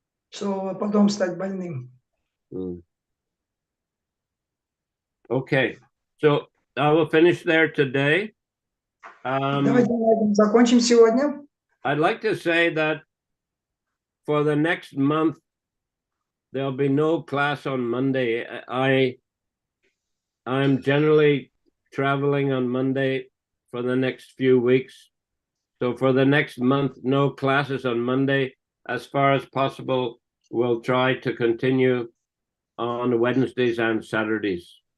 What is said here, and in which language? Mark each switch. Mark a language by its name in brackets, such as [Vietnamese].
[Russian] Чтобы потом стать больным. [English] Okay, so I will finish there today. [Russian] Давайте на этом закончим сегодня. [English] I'd like to say that for the next month, there'll be no class on Monday. I'm generally traveling on Monday for the next few weeks. So for the next month, no classes on Monday. As far as possible, we'll try to continue on Wednesdays and Saturdays.